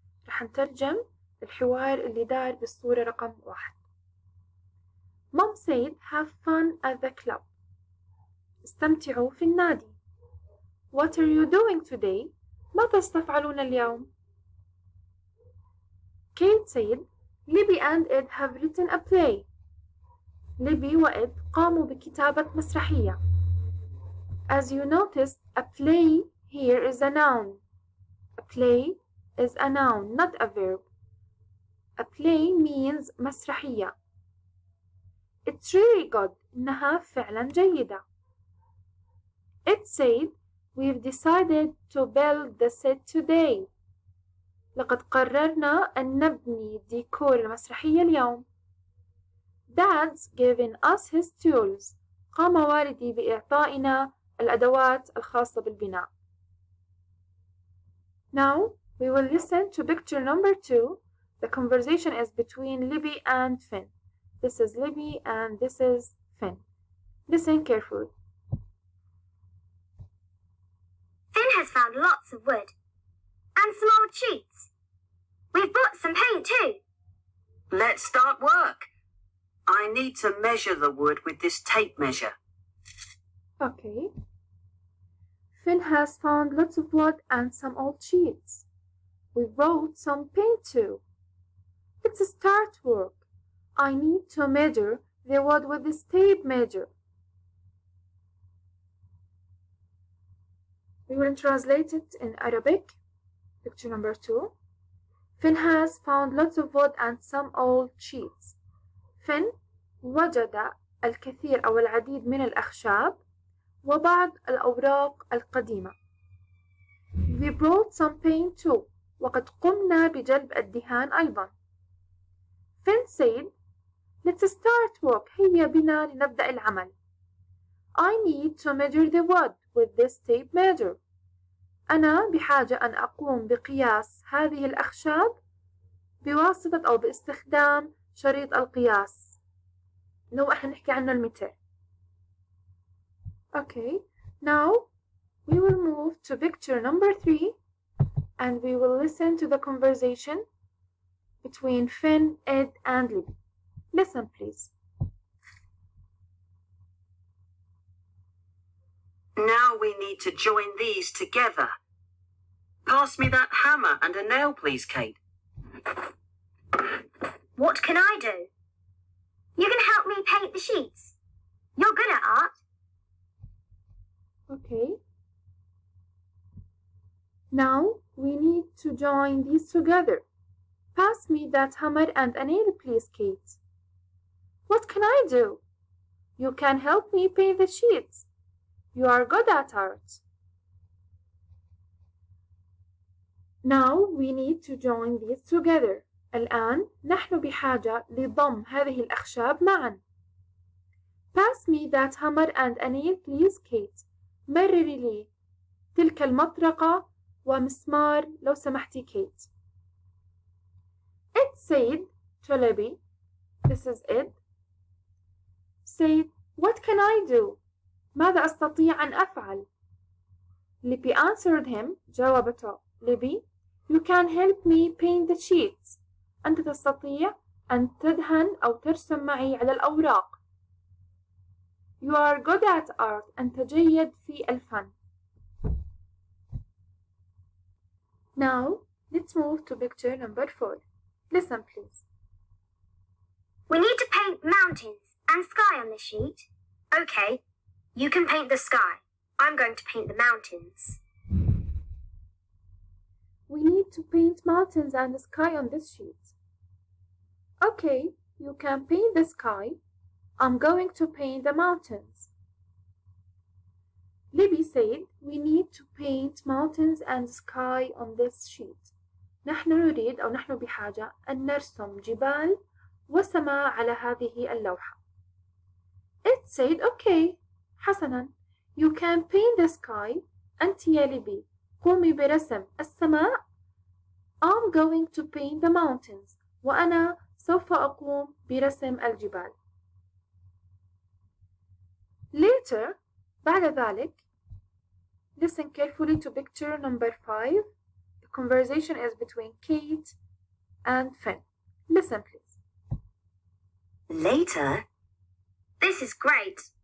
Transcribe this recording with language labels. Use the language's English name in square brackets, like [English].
[Arabic] رح نترجم الحوار اللي دار بالصورة رقم 1. [English] Mom said, have fun at the club. [Arabic] استمتعوا في النادي. [English] What are you doing today? [Arabic] ماذا ستفعلون اليوم? [English] Kate said, Libby and Ed have written a play. [Arabic] Libby وإد قاموا بكتابة مسرحية. [English] As you noticed, a play here is a noun. A play is a noun, not a verb. A play means مسرحية. It's really good. [Arabic] إنها فعلا جيدة. [English] It said, we've decided to build the set today. [Arabic] لقد قررنا أن نبني ديكور المسرحية اليوم. [English] Dad's given us his tools. [Arabic] قام والدي بإعطائنا الأدوات الخاصة بالبناء. [English] Now we will listen to picture number 2. The conversation is between Libby and Finn. This is Libby and this is Finn. Listen carefully. Finn has found lots of wood and some old sheets. We've brought some paint too. Let's start work. I need to measure the wood with this tape measure. Okay. Finn has found lots of wood and some old sheets. We brought some paint too. Let's start work. I need to measure the wood with this tape measure. We will translate it in Arabic. Picture number 2. Finn has found lots of wood and some old sheets. [Arabic] Finn وجد الكثير أو العديد من الأخشاب وبعض الأوراق القديمة. [English] We brought some paint too. [Arabic] وقد قمنا بجلب الدهان أيضا. [English] Finn said, let's start work. [Arabic] هيا بنا لنبدأ العمل. [English] I need to measure the wood with this tape measure. [Arabic] أنا بحاجة أن أقوم بقياس هذه الأخشاب بواسطة أو باستخدام شريط القياس. لو احنا نحكي عنه المتر. Okay, [English] Now we will move to picture number 3 and we will listen to the conversation between Finn, Ed, and Libby. Listen, please. Now we need to join these together. Pass me that hammer and a nail, please, Kate. What can I do? You can help me paint the sheets. You're good at art. Okay. Now we need to join these together. Pass me that hammer and a nail, please, Kate. What can I do? You can help me paint the sheets. You are good at art. Now we need to join these together. [Arabic] الآن نحن بحاجة لضم هذه الأخشاب معا. [English] Pass me that hammer and a nail, please, Kate. [Arabic] مرري لي تلك المطرقة ومسمار لو سمحتي, Kate. [English] Ed said to Libby, this is Ed, said, what can I do? [Arabic] ماذا أستطيع أن أفعل؟ [English] Libby answered him, [Arabic] جاوبته [English] Libby, you can help me paint the sheets. [Arabic] أنت تستطيع أن تدهن أو ترسم معي على الأوراق. [English] You are good at art. [Arabic] أنت جيد في الفن. [English] Now, let's move to picture number 4. Listen, please. We need to paint mountains and sky on the sheet. Okay, you can paint the sky. I'm going to paint the mountains. We need to paint mountains and the sky on this sheet. Okay, you can paint the sky. I'm going to paint the mountains. Libby said, we need to paint mountains and sky on this sheet. [Arabic] نحن نريد أو نحن بحاجة أن نرسم جبال وسماء على هذه اللوحة. [English] It said, okay, [Arabic] حسنا, [English] you can paint the sky. [Arabic] أنت يا ليبي قومي برسم السماء. [English] I'm going to paint the mountains. [Arabic] وأنا سوف أقوم برسم الجبال. [English] Later, [Arabic] بعد ذلك, [English] listen carefully to picture number 5. The conversation is between Kate and Finn. Listen, please. Later? This is great.